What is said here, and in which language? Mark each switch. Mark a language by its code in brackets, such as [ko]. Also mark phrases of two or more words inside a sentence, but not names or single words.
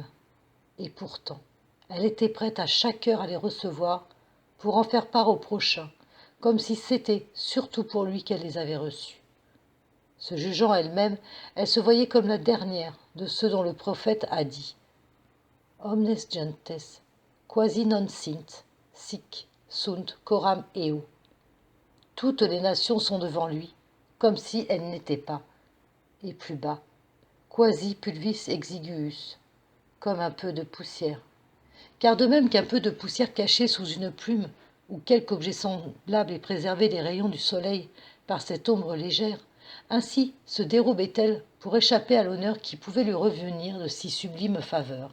[fr] Et pourtant, elle était prête à chaque heure à les recevoir pour en faire part au prochain, comme si c'était surtout pour lui qu'elle les avait reçus. Se jugeant elle-même, elle se voyait comme la dernière de ceux dont le prophète a dit « [la] Omnes gentes, quasi non sint, sic, sunt coram eo ». [fr] Toutes les nations sont devant lui, comme si elles n'étaient pas. Et plus bas, [la] quasi pulvis exiguus, [fr] comme un peu de poussière. Car de même qu'un peu de poussière cachée sous une plume, ou quelque objet semblable est préservé des rayons du soleil par cette ombre légère, ainsi se dérobait-elle pour échapper à l'honneur qui pouvait lui revenir de si sublimes faveurs.